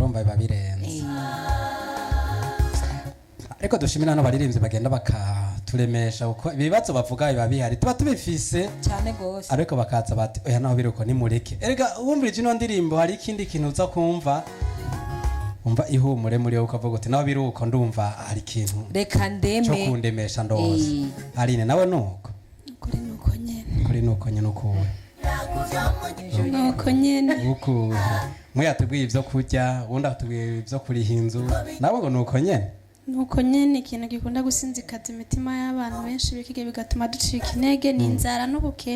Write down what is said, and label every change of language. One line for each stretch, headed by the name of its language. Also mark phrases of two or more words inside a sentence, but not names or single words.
Rundi: urumva biba birenze ariko dushimira no baririmbyi bagenda bakaturemesha uko ibibazo bavuga biba bihari tuba tubifise cyane gose ariko bakaza bati oya naho biruko nimureke erega wumvira ino ndirimbo hari ikindi kintu uza kumva umva ihumure muri wowe ukavuga uti naho biruko ndumva hari ikintu reka ndeme cyo kundemesha ndose Aline nawe nuko kuri nuko nyene ukuwe nuko nyene uku mwe yatubwiye ivyo kurya ubundi atubwiye ivyo kuriha inzu nawe ngo nuko nyene ikintu gikunda gusinzikaza imitima y'abantu benshi bikige bigatuma ducika intege ni inzara n'ubukene